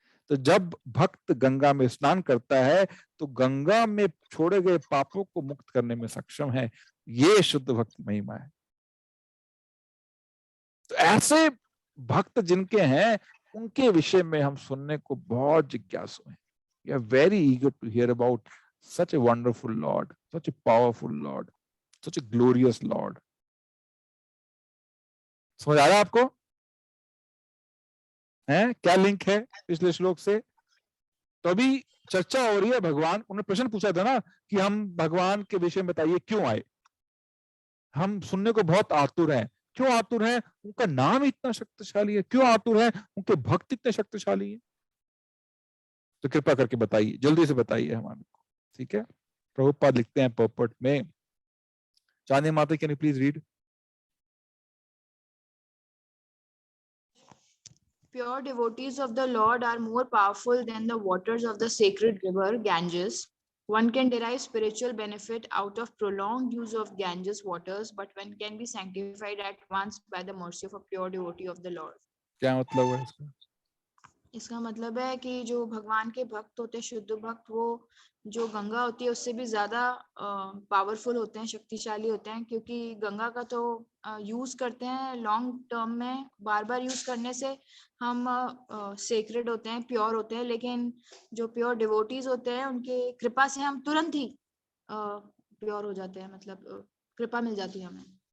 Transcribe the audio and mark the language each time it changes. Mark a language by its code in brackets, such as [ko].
[hi] तो जब भक्त गंगा में स्नान करता है तो गंगा में छोड़े गए पापों को मुक्त करने में सक्षम है। ये शुद्ध भक्त महिमा है। तो ऐसे भक्त जिनके हैं, उनके विषय में हम सुनने को बहुत जिज्ञासु हैं। [en] We are very eager to hear about such a wonderful Lord, such a powerful Lord. such a glorious Lord. [hi] समझ आ रहा है आपको? हैं क्या लिंक है पिछले श्लोक से? तो अभी चर्चा हो रही है भगवान, उन्होंने प्रश्न पूछा था ना कि हम भगवान के विषय में बताइए क्यों आए, हम सुनने को बहुत आतुर हैं। क्यों आतुर हैं? उनका नाम इतना शक्तिशाली है। क्यों आतुर हैं? उनके भक्त इतने शक्तिशाली हैं। तो कृपा करके बताइए, जल्दी से बताइए हमारे को, ठीक है? प्रभुपाद लिखते हैं पर्पट में, चांदी माता [en] Can you please read? Pure devotees of the Lord are more powerful than the waters of the sacred river Ganges. One can derive spiritual benefit out of prolonged use of Ganges waters, but one can be sanctified at once by the mercy of a pure devotee of the Lord. [hi] क्या मतलब है इसका? इसका मतलब है कि जो भगवान के भक्त होते हैं, शुद्ध भक्त, वो जो गंगा होती है उससे भी ज्यादा पावरफुल होते हैं, शक्तिशाली होते हैं, क्योंकि गंगा का तो यूज करते हैं लॉन्ग टर्म में, बार बार यूज करने से हम सेक्रेड होते हैं, प्योर होते हैं, लेकिन जो प्योर डिवोटीज होते हैं उनके कृपा से हम तुरंत ही प्योर हो जाते हैं, मतलब कृपा मिल जाती है हमें।